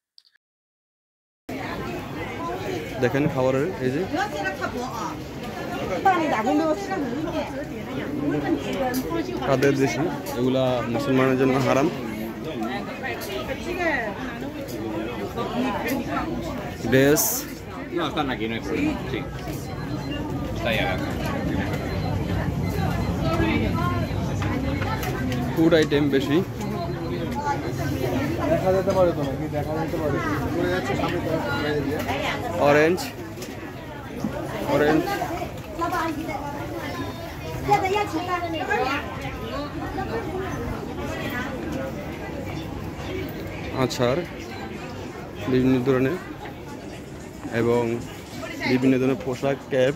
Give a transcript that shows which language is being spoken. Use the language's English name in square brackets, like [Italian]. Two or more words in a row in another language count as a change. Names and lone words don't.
[Bangla] দেখেন খাবারের এই যে কাদের দেশি, এগুলা মুসলমানের জন্য হারাম। ড্রেস, [Spanish] No, están aquí, no hay problema. Sí. Está ahí acá. [English] food item [Bangla] বেশি। অরেঞ্জ অরেঞ্জ আচার বিভিন্ন ধরনের এবং বিভিন্ন ধরনের পোশাক, ক্যাপ।